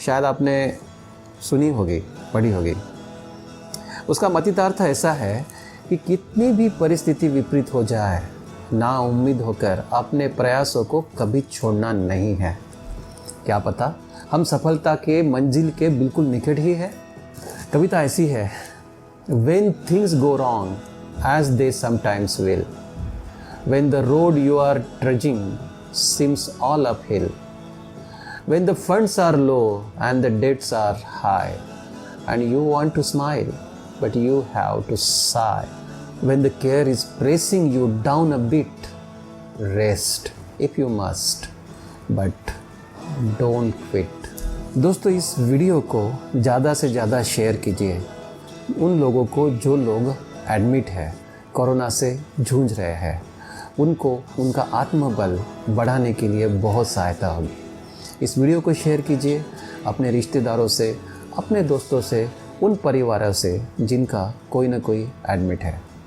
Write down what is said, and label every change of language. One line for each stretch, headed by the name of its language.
Hindi: शायद आपने सुनी होगी, पढ़ी होगी। उसका मतितार्थ ऐसा है कि कितनी भी परिस्थिति विपरीत हो जाए, ना उम्मीद होकर अपने प्रयासों को कभी छोड़ना नहीं है। क्या पता हम सफलता के मंजिल के बिल्कुल निकट ही है। कविता ऐसी है,
English: When things go wrong, as they sometimes will, when the road you are trudging seems all uphill, when the funds are low and the debts are high, and you want to smile, but you have to sigh, when the care is pressing you down a bit, rest if you must, but don't quit.
Hindi: दोस्तों, इस video को ज़्यादा से ज़्यादा share कीजिए उन लोगों को जो लोग एडमिट है, कोरोना से जूझ रहे हैं। उनको उनका आत्मबल बढ़ाने के लिए बहुत सहायता होगी। इस वीडियो को शेयर कीजिए अपने रिश्तेदारों से, अपने दोस्तों से, उन परिवारों से जिनका कोई ना कोई एडमिट है।